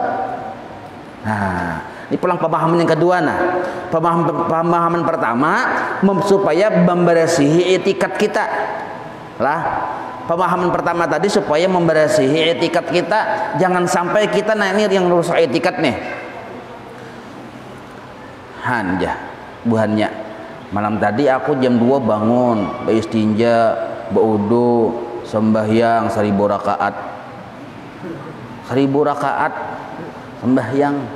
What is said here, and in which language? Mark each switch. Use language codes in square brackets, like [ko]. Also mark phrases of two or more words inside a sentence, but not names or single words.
[bjn] Nah, ini pulang pemahaman yang kedua. Nah, pemahaman pertama supaya membersihi etikat kita. Lah, pemahaman pertama tadi supaya membersihi etikat kita, jangan sampai kita ini yang rusak etikat nih. Hanja, buhannya. Malam tadi aku jam 2 bangun, beristinja, berudu, sembahyang 1000 rakaat. 1000 rakaat sembahyang.